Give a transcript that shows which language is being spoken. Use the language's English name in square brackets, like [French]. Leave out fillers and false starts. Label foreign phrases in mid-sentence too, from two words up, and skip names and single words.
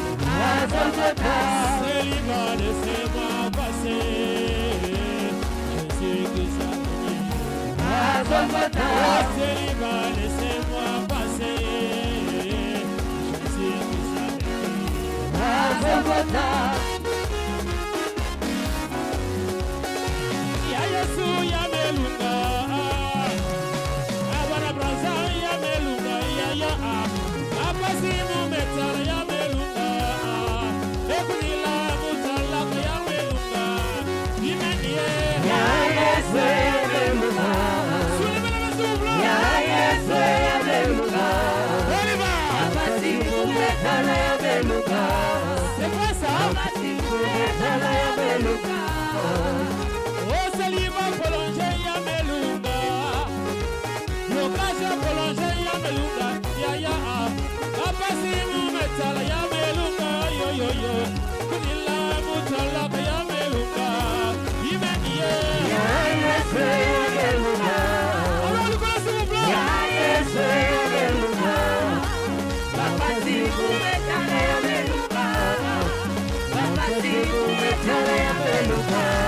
[French] Célibat, laissez-moi passer. Jésus-Christ avec lui. Célibat, laissez-moi passer. Jésus-Christ avec lui. [Lingala] Ya Yesu ya melunga. Abana Brazza ya melunga ya. Apasi mu metara ya melunga. Ekunila mutala ya melunga. Imenie ya Yesu ya melunga. Ya Yesu ya melunga. Apasi mu metara ya melunga. [French] C'est quoi ça? [Lingala] Apasi mu metara ya melunga. Oh Seliba prolongé ya melunga. Lokaja prolongé ya melunga. Ya. Apasi mu metala ya melunga. Yo. Kunila mutala ya melunga. Imenie ya Yesu ya melunga. [French] Alors le quoi s'il vous plaît? [Lingala] Ya Yesu ya melunga. Apasi mu metala ya melunga. Apasi mu metala ya melunga.